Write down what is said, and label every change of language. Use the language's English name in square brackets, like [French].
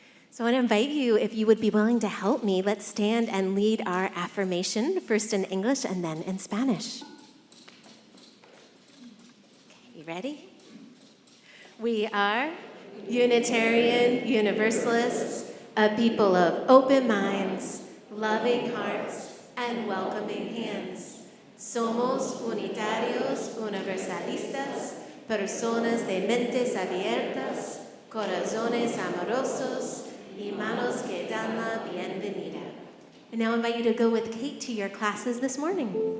[English] So I want to invite you, if you would be willing to help me, let's stand and lead our affirmation, first in English and then in Spanish. Okay, you ready? We are Unitarian Universalists, a people of open minds, loving hearts, and welcoming hands. [Spanish] Somos unitarios universalistas, personas de mentes abiertas, corazones amorosos, y manos que dan la bienvenida. [English] And now I invite you to go with Kate to your classes this morning.